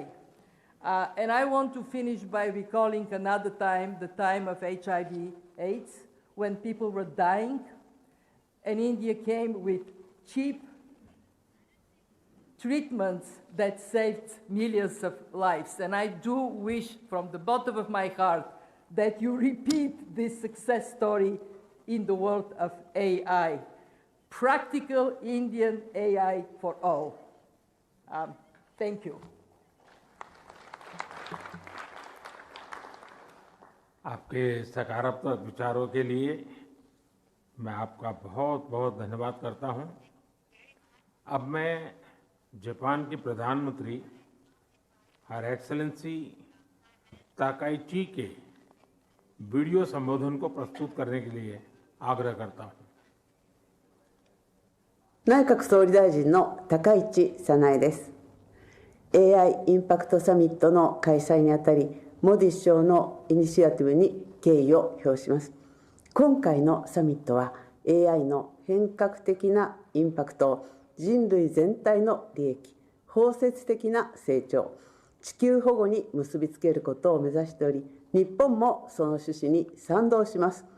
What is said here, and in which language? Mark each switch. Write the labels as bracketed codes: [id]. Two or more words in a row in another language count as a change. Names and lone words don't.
[en] And I want to finish by recalling another time, the time of HIV/AIDS, when people were dying, and India came with cheap treatments that saved millions of lives. And I do wish from the bottom of my heart that you repeat this success story in the world of AI. Practical Indian AI for all. Thank you. [hi] आपके सकारात्मक विचारों के लिए मैं आपका बहुत बहुत धन्यवाद करता हूं। अब मैं जापान के प्रधानमंत्री [en] Her Excellency [hi] ताकाइची के वीडियो संबोधन को प्रस्तुत करने के लिए आग्रह करता हूं। [ja] 内閣総理大臣の高市早苗です。AI インパクトサミットの開催にあたり、モディ首相のイニシアティブに敬意を表します。今回のサミットは AI の変革的なインパクトを人類全体の利益、包摂的な成長、地球保護に結びつけることを目指しており、日本もその趣旨に賛同します